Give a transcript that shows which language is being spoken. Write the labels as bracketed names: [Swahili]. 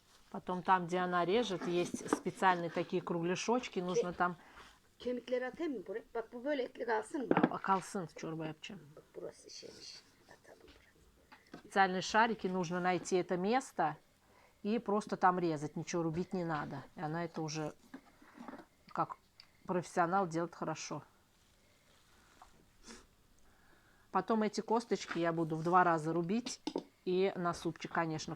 [Russian] Потом там, где она режет, есть специальные такие кругляшочки. Нужно там [Turkish] Kemikleri atayım mı buraya? Bak bu böyle etli kalsın mı? kalsın çorba yapacağım. Bak burası şeymiş. Atalım buraya. [Russian] Специальные шарики, нужно найти это место и просто там резать. Ничего рубить не надо. И она это уже как профессионал делает хорошо. Потом эти косточки я буду в 2 раза рубить. И на супчик, конечно.